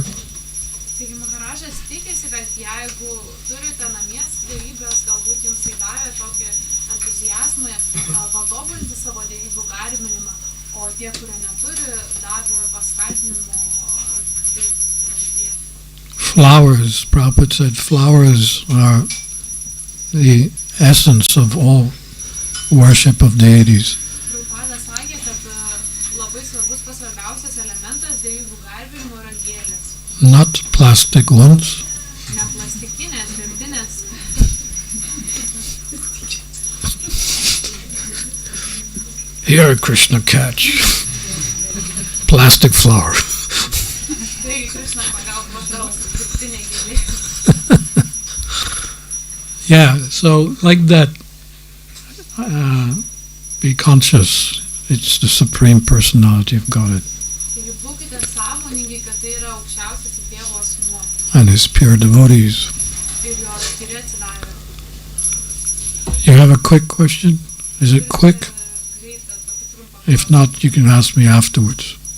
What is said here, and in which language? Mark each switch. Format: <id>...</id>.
<lt>Taigi Maharažas tikisi, kad jeigu turite namies dievybės, galbūt jums tai davė tokį entuziazmą patobulinti savo dievybų garbinimą, o tie, kurie neturi, davė paskatinimo taip pradėti.</lt> <en>Flowers, Prabhupada said, flowers are the essence of all worship of deities.</en> <lt>Prabhupada sakė, kad labai svarbus pasvarbiausias elementas dievybų garbinimo yra gėlės.</lt> <en>not plastic ones.</en> <lt>Ne plastikinės, gamtinės.</lt> <en>Here, Krishna, catch. Plastic flower.</en> <lt>Taigi, Krishna pagaus dirbtinė gėlė.</lt> <en>Yeah, so like that, be conscious. It's the Supreme Personality of Godhead</en> <lt>Taigi, būkite sąmoningi, kad tai yra aukščiausias Dievo asmuo</lt> <en>and His pure devotees.</en> <lt>ir jo tyri atsidavę.</lt> <en>You have a quick question? Is it quick?</en> <lt>Greitą, tokį trumpą</lt> <en>If not, you can ask me afterwards.</en>